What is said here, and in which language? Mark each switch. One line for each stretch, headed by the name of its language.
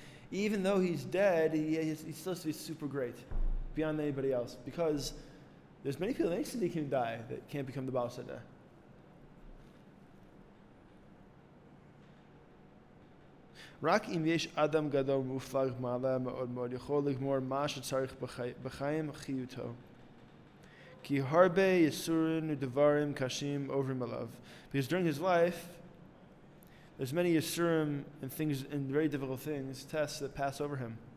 English: Even though he's dead, he still has to be super great. beyond anybody else, because there's many people that ain't tzaddikim die that can't become the Baal Sadeh.
Hebrew: רק אם יש אדם גדול מופלג מעלה מאוד מאוד יכול לגמור מה שצריך בחיים חיותו. כי הרבה יסורים ודברים קשים עוברים עליו.
English: Because during his life, there's many yisurim and things and very difficult things, tests that pass over him.